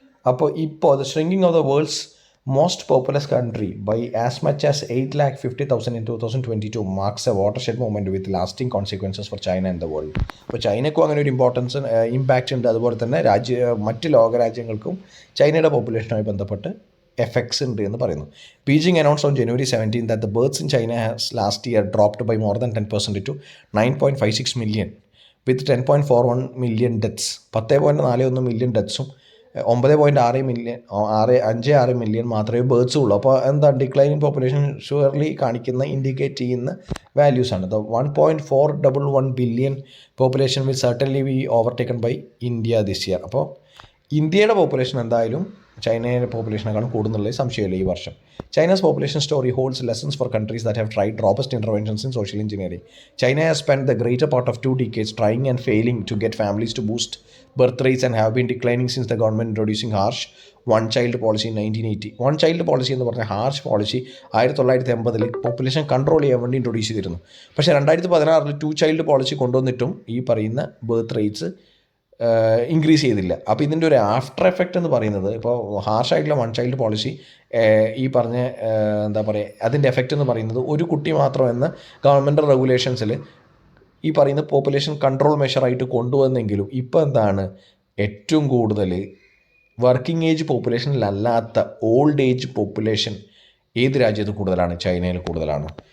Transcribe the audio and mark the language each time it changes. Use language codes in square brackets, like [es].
[ml] അപ്പോൾ ഇപ്പോൾ [en] The shrinking of the world's most populous country by as much as 8,50,000 in 2022 marks a watershed movement with lasting consequences for China and the world. [ml] അപ്പോൾ ചൈനയ്ക്കും അങ്ങനെ ഒരു impact ഉണ്ട്. അതുപോലെ തന്നെ മറ്റ് ലോകരാജ്യങ്ങൾക്കും ചൈനയുടെ പോപ്പുലേഷനുമായി ബന്ധപ്പെട്ട് എഫക്ട്സ് ഉണ്ട് എന്ന് പറയുന്നു. [en] Beijing announce on January 17 that the births in China has last year dropped by more than 10% to 9.56 million with 10.41 million deaths. [ml] 10.41 million ഡെത്ത്സും 9.56 million മാത്രമേ ബേർത്ത്സും ഉള്ളൂ. അപ്പോൾ എന്താ [en] declining population surely indicate [ml] ചെയ്യുന്ന വാല്യൂസാണ്. [en] The 1.411 billion population will certainly be overtaken by India this year. [ml] അപ്പോൾ ഇന്ത്യയുടെ population എന്തായാലും ചൈനയുടെ പോപ്പുലേഷനെക്കാളും കൂടുന്നുള്ളത് സംശയമില്ല ഈ വർഷം. [en] China's population story holds lessons for countries that have tried robust interventions in social engineering. China has spent the greater part of 2 decades trying and failing to get families to boost birth rates and have been declining since the government introducing harsh one-child policy in 1980. [ml] one-child policy എന്ന് പറഞ്ഞ harsh policy 1980 population control ചെയ്യാൻ വേണ്ടി introduce ചെയ്തിരുന്നു. പക്ഷേ 2016 2-child policy കൊണ്ടുവന്നിട്ടും ഈ പറയുന്ന birth rates increase ചെയ്തില്ല. അപ്പോൾ ഇതിൻ്റെ ഒരു ആഫ്റ്റർ എഫക്റ്റ് എന്ന് പറയുന്നത് ഇപ്പോൾ ഹാർഷായിട്ടുള്ള 1-child പോളിസി ഈ പറഞ്ഞ എന്താ പറയുക അതിൻ്റെ എഫക്റ്റ് എന്ന് പറയുന്നത് ഒരു കുട്ടി മാത്രം എന്ന ഗവൺമെൻറ് റെഗുലേഷൻസിൽ ഈ പറയുന്ന പോപ്പുലേഷൻ കൺട്രോൾ മെഷറായിട്ട് കൊണ്ടുവന്നെങ്കിലും ഇപ്പോൾ എന്താണ് ഏറ്റവും കൂടുതൽ working age പോപ്പുലേഷനിലല്ലാത്ത old age population ഏത് രാജ്യത്ത് കൂടുതലാണ്? ചൈനയിൽ കൂടുതലാണ്.